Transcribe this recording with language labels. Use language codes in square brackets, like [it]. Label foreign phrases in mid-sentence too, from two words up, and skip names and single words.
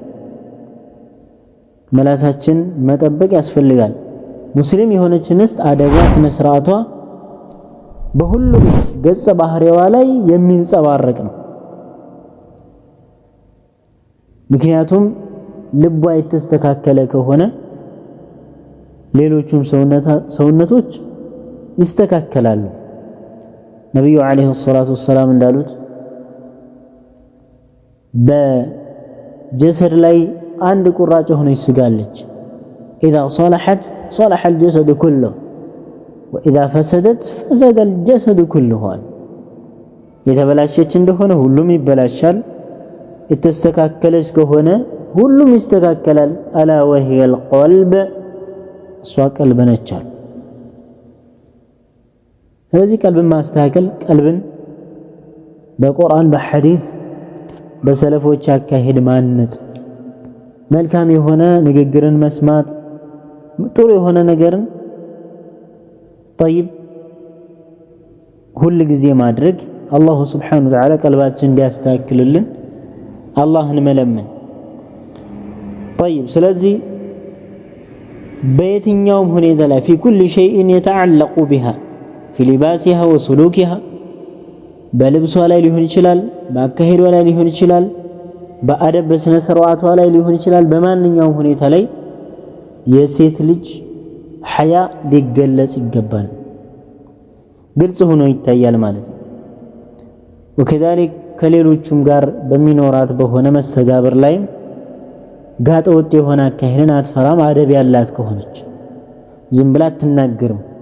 [am] ምላሳችን መጠበቅ ያስፈልጋል። ሙስሊም የሆነች እንስት አደቧ ስነ ስርዓቷ በሁሉም ገጸ ባህሪዋ ላይ የሚንጸባረቅ ነው። ምክንያቱም ልቧ የተስተካከለ ከሆነ ሌሎቹም ሰውነቶች ይስተካከላሉ። ነብዩ [ar] عليه الصلاة والسلام [am] እንዳሉት በጀሰድ ላይ አንድ ቁራጭ ሆነች ስጋለች [ar] إذا صلحت صلح الجسد كله [am] وإذا فسدت فسد الجسد كله የተበላሸች እንደሆነ ሁሉም ይበላሻል የተስተካከለች ከሆነ ሁሉም ይስተካከላል [ar] ألا وهي القلب [am] እሷ ቀልብ ነች። ስለዚህ ቀልብን ማስተካከል ቀልብን በቁርአን በሐዲስ በሰለፎች አካሄድ ማነጽ መልካም የሆነ ንግግርን መስማት ጥሩ የሆነ ነገርን طيب ሁሉ ጊዜ ማድረግ አላሁ [ar] سبحانه وتعالى [am] ቀልባችን እንዲያስተካክልልን አላህን መለመን طيب ስለዚህ በየትኛውም ሁኔታ ላይ [ar] في كل شيء يتعلق بها في لباسها وسلوكها [am] በልብሷ ላይ ሊሆን ይችላል በአካሄዷ ላይ ሊሆን ይችላል በአደብ በስነ ስርዓቷ ላይ ሊሆን ይችላል በማንኛውም ሁኔታ ላይ የሴት ልጅ ሐያ ሊገለጽ ይገባል ግልጽ ሆኖ ይታያል ማለት ነው። ወከዛሊክ ከሌሎቹም ጋር በሚኖራት በሆነ መስተጋብር ላይ ጋጠ ወጥ የሆነ አካሄድን አትፈራም አደብ ያላት ከሆነች ዝም ብላ አትናገርም።